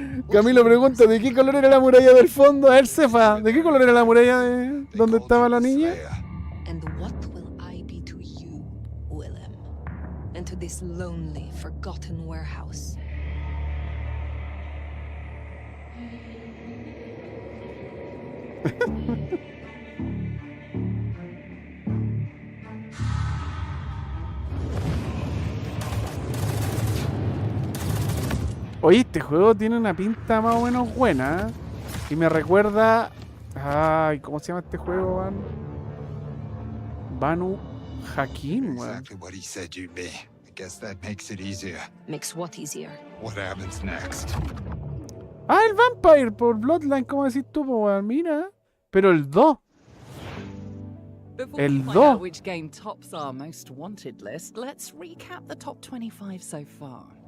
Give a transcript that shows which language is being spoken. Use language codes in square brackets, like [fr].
[es] Camilo pregunta, ¿de qué color era la muralla del fondo? A ver, Cefa, ¿de qué color era la muralla de donde estaba la niña? [en] And what will I be to you, Willem? And to this lonely, forgotten warehouse? [es] Oye, este juego tiene una pinta más o menos buena, ¿eh? Y me recuerda... Ay, ¿cómo se llama este juego, man? Banu Hakim, weón. [en] Exactly what he said you'd be. I guess that makes it easier. Makes what easier? What happens next? [es] Ah, el Vampire por Bloodline, ¿cómo decís tú, po, weón? Mira. Pero el 2. [en] Before we [es] El [en] find [es] 2. [en] out which game tops our most wanted list, let's recap the top 25 so far.